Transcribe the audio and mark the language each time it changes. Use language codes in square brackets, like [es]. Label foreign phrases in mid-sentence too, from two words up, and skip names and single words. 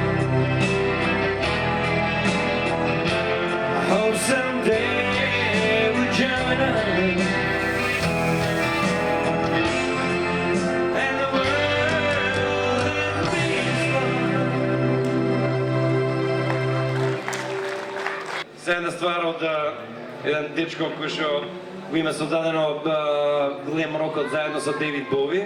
[en] I hope someday we'll join us. And the world will be as one. [mk] Се една ствар од еден дечко кој што го има создадено Глем Рокот заедно со Дейвид Бови.